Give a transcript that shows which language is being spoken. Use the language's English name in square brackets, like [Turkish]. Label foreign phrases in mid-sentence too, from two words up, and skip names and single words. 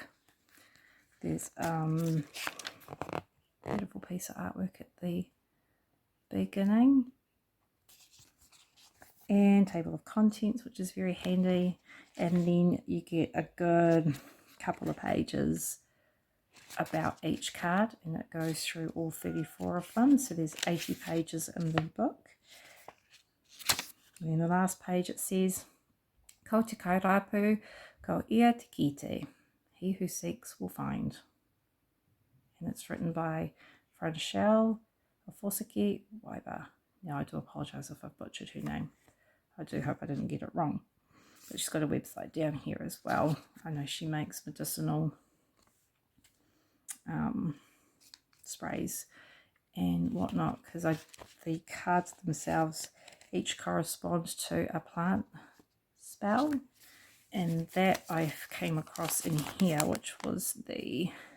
[English] There's a beautiful piece of artwork at the beginning, and table of contents, which is very handy, and then you get a good couple of pages about each card, and it goes through all 34 of them, so there's 80 pages in the book. And then the last page it says, [Māori] "Ko te kairapu, ko ia te kite, [English] he who seeks will find," and it's written by Franchelle Fosaki Weiber. Now I do apologise if I've butchered her name. I do hope I didn't get it wrong. But she's got a website down here as well. I know she makes medicinal sprays and whatnot, because the cards themselves each correspond to a plant spell, and that I came across in here, which was the